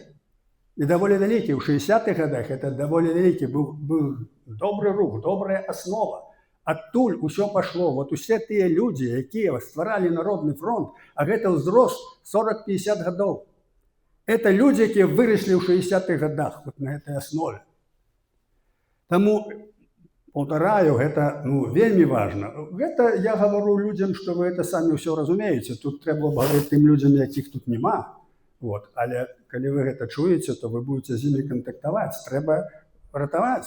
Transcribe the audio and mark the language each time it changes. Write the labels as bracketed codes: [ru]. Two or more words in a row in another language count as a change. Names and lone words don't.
[be] І даволі вялікі. У 60-х годах это даволі вялікі. Быў добры рух, добрая аснова. Адтуль усё пашло. Вот усе тыя людзі, якія стваралі Народны фронт, а гэта ўзрост 40-50 гадоў. [ru] Это люди, [be] якія выраслі ў 60-х годах [ru] вот на этой основе. [be] Таму, паўтараю, гэта вельмі важна. Гэта я гавару людзям, што вы это самі ўсё разумееце. Тут трэба гаварыць тым людзям, якіх тут няма. Вот. Але калі вы гэта чуеце, то вы будете з імі кантактаваць. Трэба ратаваць.